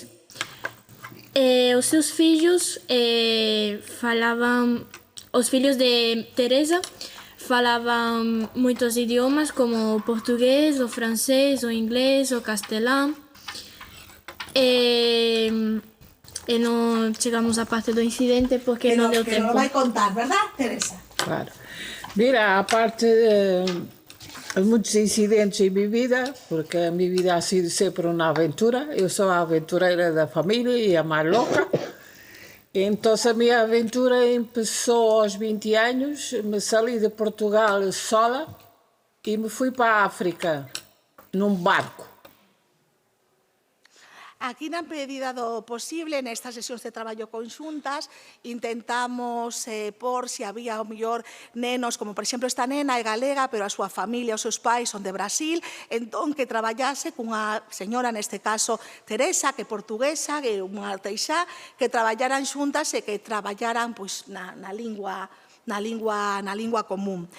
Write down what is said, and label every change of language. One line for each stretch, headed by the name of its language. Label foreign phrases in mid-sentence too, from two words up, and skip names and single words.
Galician: Os seus fillos os fillos de Teresa falaban moitos idiomas como o portugués, o francés, o inglés, o castelán. E non chegamos á parte do incidente porque non deu tempo. Pero vai contar, verdad, Teresa?
Spanish: Claro. Mira, aparte de muchos incidentes en mi vida, porque mi vida ha sido siempre una aventura. Yo soy aventurera de familia y a más loca. Entonces mi aventura empezó a los 20 años. Me salí de Portugal sola y me fui para África
Portuguese: num barco.
Galician: Aquí, na medida do posible, nestas sesións de traballo conxuntas, intentamos por se había, ao mellor, nenos, como por exemplo esta nena é galega, pero a súa familia, os seus pais son de Brasil, entón que traballase cunha señora, neste caso Teresa, que é portuguesa, que é unha arteixá, que traballaran xuntas e que traballaran na lingua común.